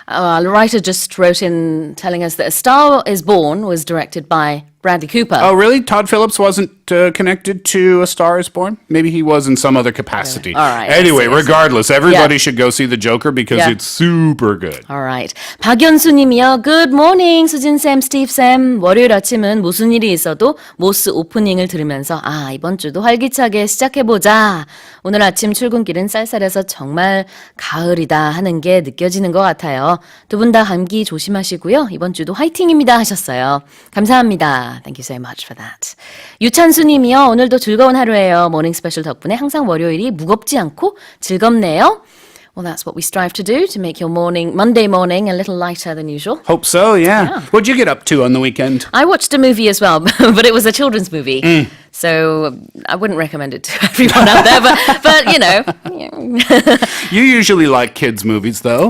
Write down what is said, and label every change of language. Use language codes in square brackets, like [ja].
[en] A writer just wrote in telling us that A Star is Born was directed by Bradley Cooper. Oh, really? Todd Phillips wasn't connected to A Star is Born? Maybe he was in some other capacity. All right. Anyway, I see. regardless, everybody should go see The Joker because Yeah. it's super good. Alright. 박연수 님이요. Good morning, 수진쌤, 스티브쌤. [ko] 월요일 아침은 무슨 일이 있어도 모스 오프닝을 들으면서 이번 주도 활기차게 시작해보자. 오늘 아침 출근길은 쌀쌀해서 정말 가을이다 하는 게 느껴지는 것 같아요. 두 분 다 감기 조심하시고요. 이번 주도 화이팅입니다 하셨어요. 감사합니다. [en] Thank you so much for that. [ko] 유찬수 님이요. 오늘도 즐거운 하루예요. 모닝 스페셜 덕분에 항상 월요일이 무겁지 않고 즐겁네요. [en] Well, that's what we strive to do, to make your Monday morning a little lighter than usual. Hope so, yeah. What'd you get up to on the weekend? I watched a movie as well, but it was a children's movie. So I wouldn't recommend it to everyone out there, but You usually like kids' movies, though.